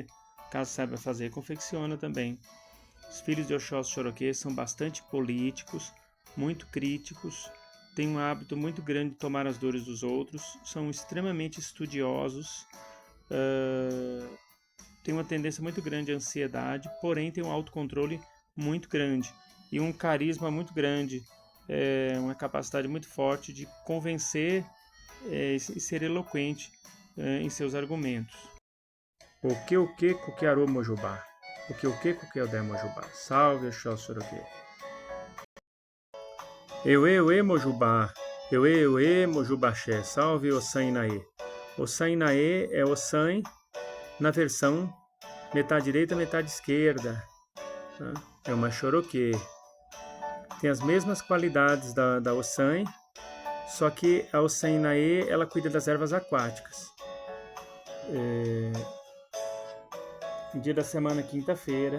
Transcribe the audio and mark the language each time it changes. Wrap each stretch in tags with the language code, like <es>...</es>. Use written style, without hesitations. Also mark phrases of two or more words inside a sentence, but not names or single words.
<pt>Caso saiba fazer, confecciona também. Os filhos de Oxóssi Choroquê são bastante políticos, muito críticos, têm um hábito muito grande de tomar as dores dos outros, são extremamente estudiosos, têm uma tendência muito grande à ansiedade, porém têm um autocontrole muito grande e um carisma muito grande, uma capacidade muito forte de convencer e ser eloquente em seus argumentos. O que</pt> <yo>Kukiaru Mojubá?</yo> <pt>O que</pt> <yo>Kukiodé Mojubá?</yo> <pt>Salve Oxóssi Choroquê.</pt> <yo>Eue Mojubá. Eue Mojubaxé.</yo> <pt>Salve Ossan Inaê. Ossan Inaê é Ossan na versão metade direita, metade esquerda. É uma Choroquê. Tem as mesmas qualidades da Ossan, só que a Ossan Inaê, ela cuida das ervas aquáticas. Dia da semana, quinta-feira.</pt>